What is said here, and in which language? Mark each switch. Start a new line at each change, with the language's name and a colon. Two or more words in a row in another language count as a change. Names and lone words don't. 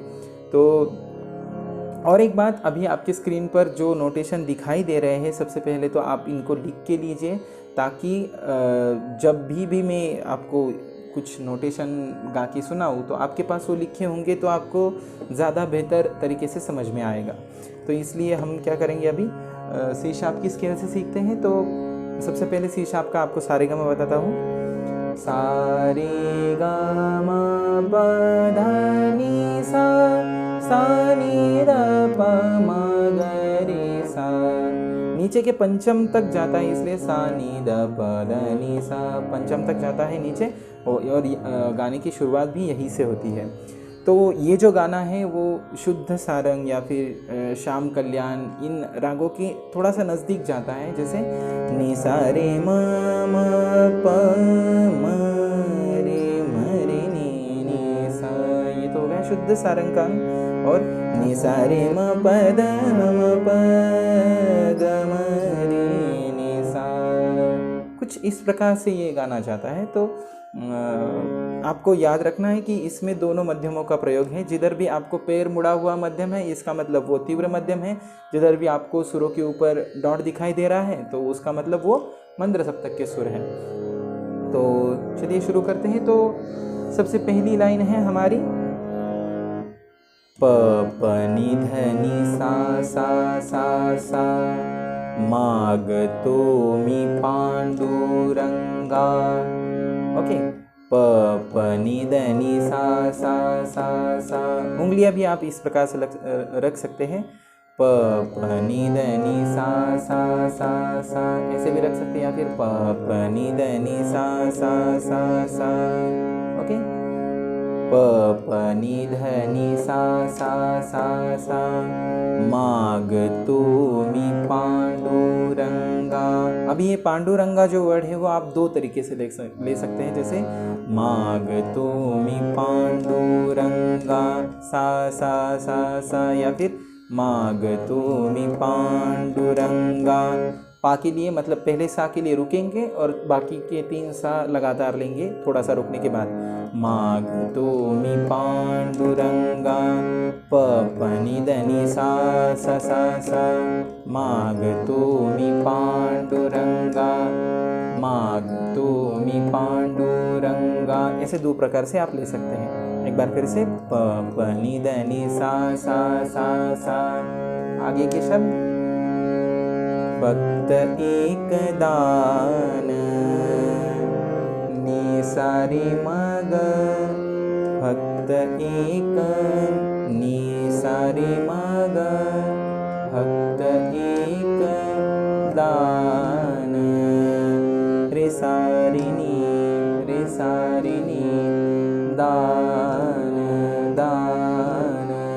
Hindi: तो और एक बात, अभी आपके स्क्रीन पर जो नोटेशन दिखाई दे रहे हैं, सबसे पहले तो आप इनको लिख के लीजिए, ताकि जब भी मैं आपको कुछ नोटेशन गा के सुनाऊँ तो आपके पास वो लिखे होंगे, तो आपको ज़्यादा बेहतर तरीके से समझ में आएगा। तो इसलिए हम क्या करेंगे, अभी सी शार्प की स्केल से सीखते हैं। तो सबसे पहले सी शार्प का आपको सारे गा मा बताता हूँ। सारे गा मा पा धा नी सा, सा नी ध प म ग रे सा। नीचे के पंचम तक जाता है, इसलिए सा नी ध प ध नी सा, पंचम तक जाता है नीचे। और गाने की शुरुआत भी यहीं से होती है। तो ये जो गाना है वो शुद्ध सारंग या फिर श्याम कल्याण, इन रागों के थोड़ा सा नज़दीक जाता है, जैसे नि सा रे म म प म रे म रे नि सा, ये तो हो गया शुद्ध सारंग का। और नि सा रे म प द म प ग म रे नि सा, कुछ इस प्रकार से ये गाना जाता है। तो आपको याद रखना है कि इसमें दोनों मध्यमों का प्रयोग है। जिधर भी आपको पैर मुड़ा हुआ मध्यम है, इसका मतलब वो तीव्र मध्यम है। जिधर भी आपको सुरों के ऊपर डॉट दिखाई दे रहा है, तो उसका मतलब वो मंद्र सप्तक के सुर हैं। तो चलिए शुरू करते हैं। तो सबसे पहली लाइन है हमारी प प नि ध नि सा सा सा सा,
Marathi: मागतो मी पांडुरंगा।
Hindi: ओके, प प नि ध नि सा सा सा सा। उंगलियां भी आप इस प्रकार से रख सकते हैं, प प नि ध नि सा सा सा सा, ऐसे भी रख सकते हैं, या फिर प प नि ध नि सा सा सा सा। ओके, प प नि ध नि सा सा सा सा,
Marathi: मागतो मी पांडुरंगा।
Hindi: अभी ये पांडुरंगा जो वर्ड है वो आप दो तरीके से ले सकते हैं, जैसे
Marathi: मागतो मी पांडुरंगा
Hindi: सा सा सा सा, या फिर
Marathi: मागतो मी पांडुरंगा।
Hindi: पा के लिए मतलब पहले सा के लिए रुकेंगे और बाकी के 3 सा लगातार लेंगे थोड़ा सा रुकने के बाद।
Marathi: मागतो मी पांडुरंगा, प प नि ध नि सा सा सा सा, मागतो मी पांडुरंगा, मागतो मी पांडुरंगा।
Hindi: ऐसे दो प्रकार से आप ले सकते हैं। एक बार फिर से, प प नि ध नि सा सा सा सा। आगे के शब्द, भक्त एक दान नि सा रे म ग, भक्त एक नि सा रे म ग, भक्त एक दान रे सा रे नी दान दान।